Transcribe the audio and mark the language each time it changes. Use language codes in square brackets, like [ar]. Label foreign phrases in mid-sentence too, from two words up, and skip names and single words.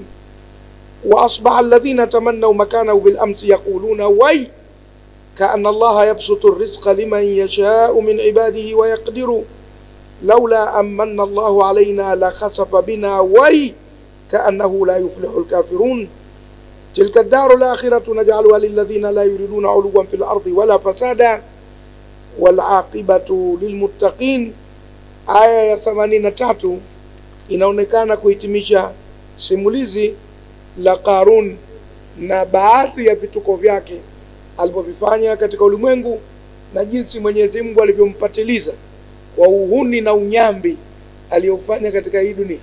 [ar] وأصبح الذين تمنوا مكانه بالأمس يقولون وي كأن الله يبسط الرزق لمن يشاء من عباده ويقدر لولا أمن الله علينا لخسف بنا وي كأنه لا يفلح الكافرون. تلك الدار الآخرة نجعلها للذين لا يريدون علوا في الأرض ولا فسادا والعاقبة للمتقين. [sw] Aya ya 83 inaonekana kuhitimisha simulizi la Qarun na baadhi ya vituko vyake alivyofanya katika ulimwengu na jinsi Mwenyezi Mungu alivyompatiliza kwa uhuni na unyambi aliyofanya katika hii dunia.